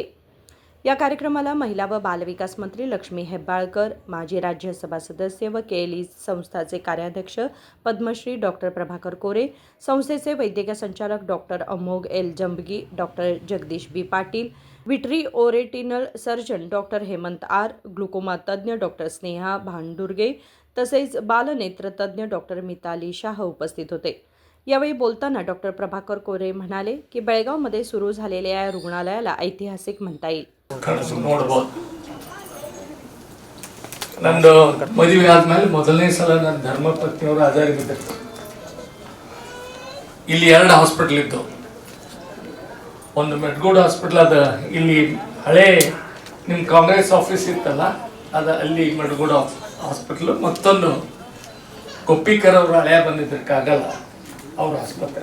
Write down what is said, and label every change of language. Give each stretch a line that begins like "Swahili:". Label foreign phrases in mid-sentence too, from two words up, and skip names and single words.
Marathi: या कार्यक्रमाला महिला व बालविकास मंत्री लक्ष्मी हेब्बाळकर, माजी राज्यसभा सदस्य व केएलई संस्थाचे कार्याध्यक्ष पद्मश्री डॉक्टर प्रभाकर कोरे, संस्थेचे वैद्यकीय संचालक डॉक्टर अमोघ एल जंबगी, डॉक्टर जगदीश बी पाटील, विट्रीओरेटिनल सर्जन डॉक्टर हेमंत आर, ग्लुकोमा तज्ज्ञ डॉक्टर स्नेहा भांडुर्गे तसेच बालनेत्र तज्ज्ञ डॉक्टर मिताली शाह उपस्थित होते. यावेळी बोलताना डॉक्टर प्रभाकर कोरे म्हणाले की बेळगावमध्ये सुरू झालेल्या या रुग्णालयाला ऐतिहासिक म्हणता येईल.
Kannada: ನೋಡ್ಬೋದು. ನಂದು ಮದುವೆ ಆದ್ಮೇಲೆ ಮೊದಲನೇ ಸಲ ನನ್ನ ಧರ್ಮಪತ್ನಿಯವರು ಆಧಾರ ಬಿದ್ದರು. ಇಲ್ಲಿ 2 ಹಾಸ್ಪಿಟಲ್ ಇತ್ತು. ಒಂದು ಮೆಡ್ಗೋಡ್ ಹಾಸ್ಪಿಟಲ್ ಅದ ಇಲ್ಲಿ ಹಳೆ ನಿಮ್ಮ ಕಾಂಗ್ರೆಸ್ ಆಫೀಸ್ ಇತ್ತಲ್ಲ ಅದ ಅಲ್ಲಿ ಮೆಡ್ಗೋಡ್ ಹಾಸ್ಪಿಟಲ್, ಮತ್ತೊಂದು ಕೊಪ್ಪಿಕರ್ ಅವರು ಹಳೆಯ ಬಂದಿದ್ದಕ್ಕಾಗಲ್ಲ ಅವ್ರ ಆಸ್ಪತ್ರೆ.